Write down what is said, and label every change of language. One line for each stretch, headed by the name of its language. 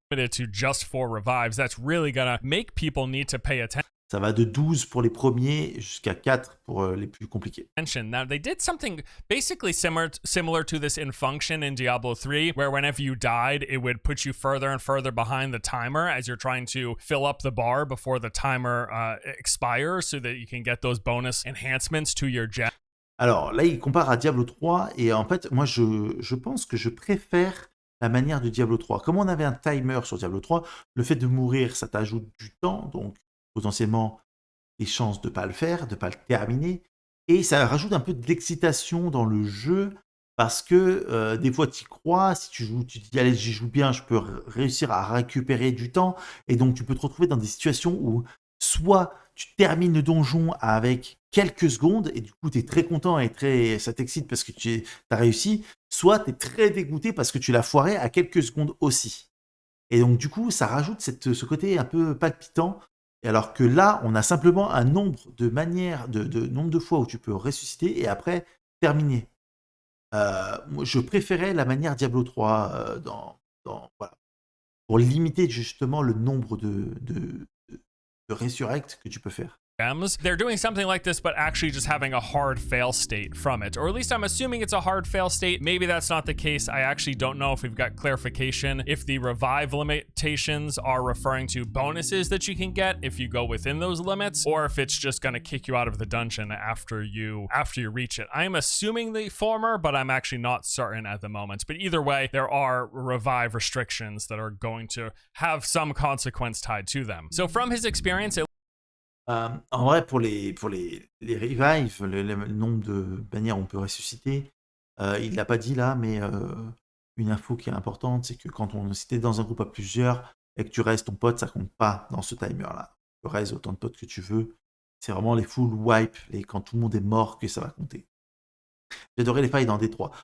English: To just 4 revives, that's really gonna make people need to pay attention.
French: Ça va de 12 pour les premiers jusqu'à 4 pour les plus compliqués.
English: Now, they did something basically similar to this in Function in Diablo 3, where whenever you died, it would put you further and further behind the timer as you're trying to fill up the bar before the timer expires so that you can get those bonus enhancements to your gem.
French: Alors là, il compare à Diablo 3 et en fait, moi, je pense que je préfère la manière de Diablo 3. Comme on avait un timer sur Diablo 3, le fait de mourir, ça t'ajoute du temps, donc potentiellement des chances de ne pas le faire, de ne pas le terminer. Et ça rajoute un peu d'excitation dans le jeu parce que des fois tu y crois, si tu joues, tu te dis allez, j'y joue bien, je peux réussir à récupérer du temps. Et donc tu peux te retrouver dans des situations où soit tu termines le donjon avec quelques secondes et du coup tu es très content et ça t'excite parce que tu as réussi, soit tu es très dégoûté parce que tu l'as foiré à quelques secondes aussi. Et donc du coup ça rajoute ce côté un peu palpitant. Et alors que là, on a simplement un nombre de manières, nombre de fois où tu peux ressusciter et après terminer. Moi, je préférais la manière Diablo 3 voilà, pour limiter justement le nombre de resurrects que tu peux faire.
English: They're doing something like this, but actually just having a hard fail state from it. Or at least I'm assuming it's a hard fail state. Maybe that's not the case. I actually don't know if we've got clarification if the revive limitations are referring to bonuses that you can get if you go within those limits, or if it's just going to kick you out of the dungeon after you reach it. I'm assuming the former, but I'm actually not certain at the moment. But either way, there are revive restrictions that are going to have some consequence tied to them. So from his experience,
French: en vrai, pour les revives, le nombre de manières où on peut ressusciter, il ne l'a pas dit là, mais une info qui est importante, c'est que si tu es dans un groupe à plusieurs et que tu restes ton pote, ça compte pas dans ce timer-là. Tu restes autant de potes que tu veux. C'est vraiment les full wipe, quand tout le monde est mort, que ça va compter. J'adorais les failles dans D3.